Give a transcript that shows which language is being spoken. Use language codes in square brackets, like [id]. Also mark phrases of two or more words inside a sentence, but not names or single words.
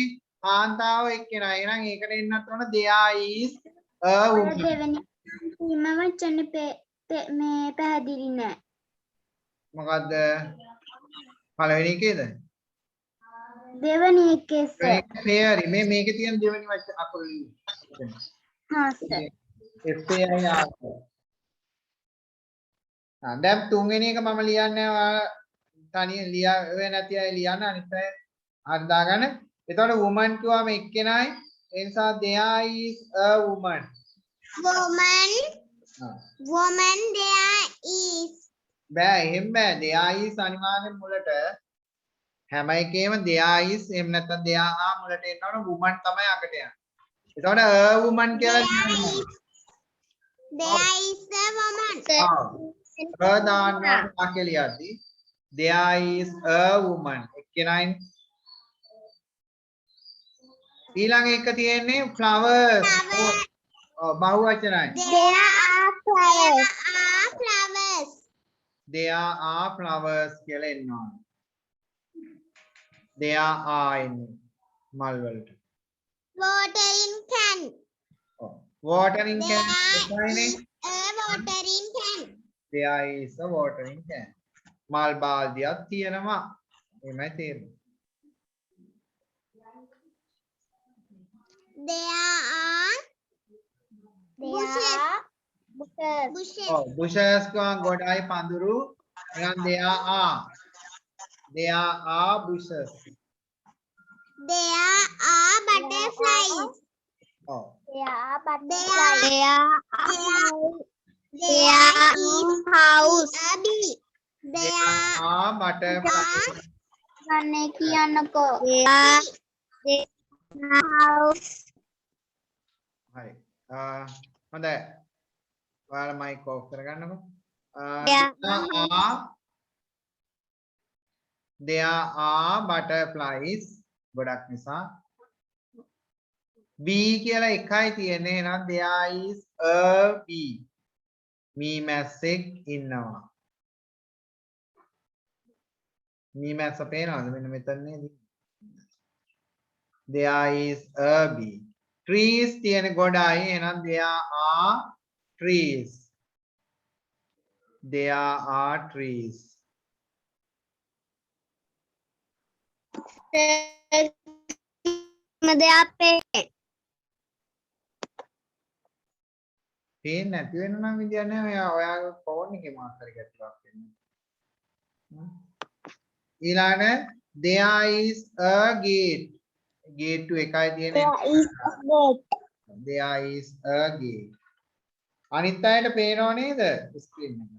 [si] කාන්තාව එක්කෙනා. එහෙනම් ඒකට එන්නත් ඕන [en] there is a woman. [si] දෙවෙනි මම වචනේ මේ පැහැදිලි නෑ. මොකද්ද? පළවෙනි එකේද? දෙවෙනි එකේ sir. fairy මේකේ තියෙන දෙවෙනි අකුර ලියන්න. හා sir. දැන් තුන්වෙනි එක මම ලියන්නේ ඔයාලා තනියෙන් ලියාවේ නැති අය ලියන්න අනිත් අය හරි දාගන්න. එතකොට woman කිව්වම එක්කෙනයි. ඒ නිසා [en] there is a woman. Woman there is. [si] බෑ එහෙම බෑ. [en] there is [si] අනිවාර්යෙන් මුලට හැම එකේම [en] there is [si] එහෙම නැත්නම් [en] there are [si] මුලට එනවනේ woman තමයි අකට යන්නේ. එතකොට [en] a woman [si] කියලා ලියන්න. [en] There is a woman. [si] දාන්න වාක්‍යලියද්දී [en] there is a woman. [si] එක්කෙනයි. ඊළඟ එක තියෙන්නේ flowers. බහු වචනයි. [en] There are flowers. There are flowers [si] කියලා එනවා. [en] There are [si] එන්නේ මල් වලට. [en] Watering can. Watering can. There is a watering can. There is a watering can. [si] මල් බාල්දියක් තියෙනවා. එමය තේරුම. [en] There are bushes. [si] Bushes කම ගොඩයි පඳුරු. [en] එහෙනම් there are bushes. There are butterflies. There are butterflies. There is house. There are butterflies. [si] ගන්නේ කියන්නකෝ. House. හරි. හොඳයි. ඔයාලා [en] mic off [si] කරගන්නකෝ. [en] there are butterflies [si] ගොඩක් නිසා B කියලා එකයි තියෙන්නේ එහෙනම් [en] there is a bee [si] මී මැස්සෙක් ඉන්නවා මී මැස්ස පේනවද මෙන්න මෙතන නේද [en] there is a bee trees [si] තියෙන ගොඩයි එහෙනම් [en] there are trees there are trees [si] පේන්නේ නැති වෙන නම් විදියක් නැහැ ඔයාගේ ෆෝන් එකේ මාත් හරි ගැටලුවක් වෙන්නේ [en] ඊළඟට there is a gate gate [si] එකයි තියෙන්නේ [en] there is a gate [si] අනිත් අයට පේනව නේද ස්ක්‍රීන්